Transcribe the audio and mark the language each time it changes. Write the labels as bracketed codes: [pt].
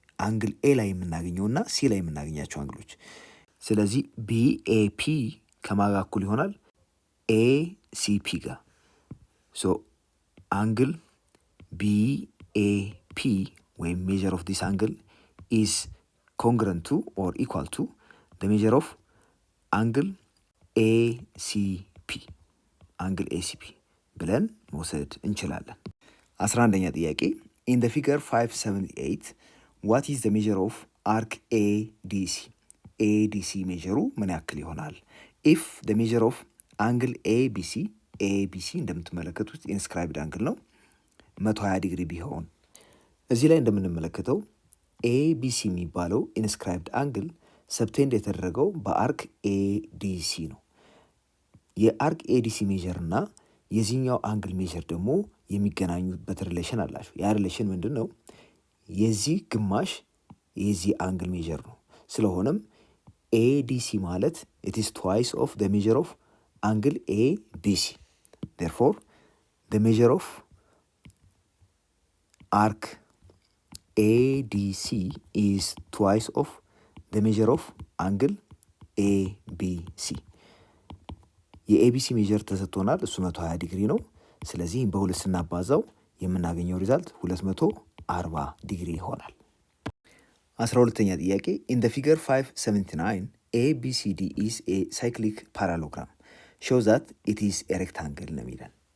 [am] አንግል ኤ ላይ የምናገኘውና ሲ ላይ የምናገኛቸው አንግሎች። ስለዚህ ቢኤፒ ከማጋ እኩል ይሆናል? ኤሲፒ ጋር። [en] ሶ አንግል ቢኤፒ ወይም ሜጀር ኦፍ ዲስ አንግል ኢዝ congruent to or equal to the measure of angle ACP [am] አንግል ACP ብለን መውሰድ እንችላለን። 11ኛ ጥያቄ [en] in the figure 578 what is the measure of arc ADC [am] ADC ሜጀሩ ምን ያክል ይሆናል? [en] if the measure of angle ABC [am] እንደምትመለከቱት ኢንስክራይብድ አንግል ነው 120 ዲግሪ ቢሆን እዚህ ላይ እንደምንመለከተው ABC የሚባለው ኢንስክራይብድ አንግል ሰብቴንድ የተደረገው በአርክ ADC ነው። የአርክ ADC ሜጀር እና የዚህኛው አንግል ሜጀር ደግሞ የሚገናኙበት ሪሌሽን አላቸው። ያ ሪሌሽን ምንድን ነው? የዚህ ግማሽ የዚህ አንግል ሜጀር ነው። ስለሆነም ADC ማለት [en] it is twice of the measure of angle ABC. Therefore, the measure of arc ADC is twice of the measure of angle ABC. [am] የኤቢሲ ሜጀር ተሰጥቶናል። እሱ 120 ዲግሪ ነው። ስለዚህ በሁለት ስናባዛው የምናገኘው ሪዛልት 240 ዲግሪ ይሆናል። 12ኛ ጥያቄ [en] in the figure 579 ABCD is a cyclic parallelogram show that it is a rectangle [am] ነው የሚለን።